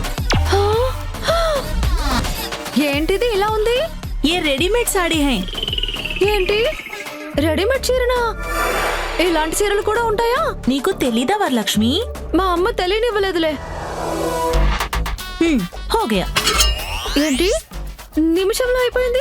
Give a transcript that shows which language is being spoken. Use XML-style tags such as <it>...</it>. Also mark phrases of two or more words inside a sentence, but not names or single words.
<te>ఏంటిది ఇలా ఉంది?</te> <hi>ये रेडीमेड साड़ी है।</hi> <te>ఏంటి రెడీమేడ్ చీరనా? ఇలాంటి చీరలు కూడా ఉంటాయా? నీకు తెలీదా వరలక్ష్మి? మా అమ్మ తెలియనివ్వలేదులే.</te> <hi>हो गया।</hi> <te>ఏంటి నిమిషంలో అయిపోయింది?</te>